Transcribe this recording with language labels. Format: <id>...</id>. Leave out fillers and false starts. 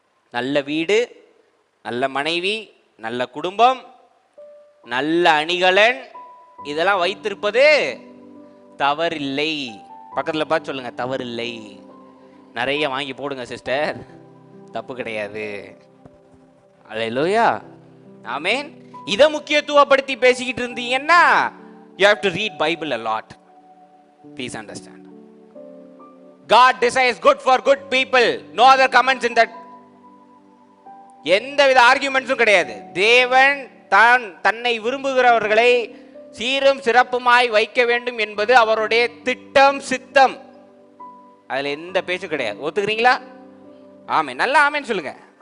<ta>நல்ல வீடு, நல்ல மனைவி, நல்ல குடும்பம், நல்ல அணிகலன், இதெல்லாம் வைத்திருப்பது தவறில்லை. பக்கத்துல பார்த்து சொல்லுங்க, தவறில்லை. நிறைய வாங்கி போடுங்க சிஸ்டர், தப்பு கிடையாது. அல்லேலூயா, ஆமென். இதை முக்கியத்துவப்படுத்தி பேசிக்கிட்டு இருந்தீங்கன்னா</ta> <en>you have to read Bible a lot. Please understand. God desires good for good people. No other comments in that.</en> <ta>எந்தவித ஆர்கியூமெண்ட்ஸும் கிடையாது. தேவன் தன்னை விரும்புகிறவர்களை சீரும் சிறப்புமாய் வைக்க வேண்டும் என்பது அவருடைய திட்டம், சித்தம். அதுல எந்த பேச்சும் கிடையாது. ஒத்துக்கிறீங்களா? ஆமென். நல்லா ஆமென் சொல்லுங்க.</ta>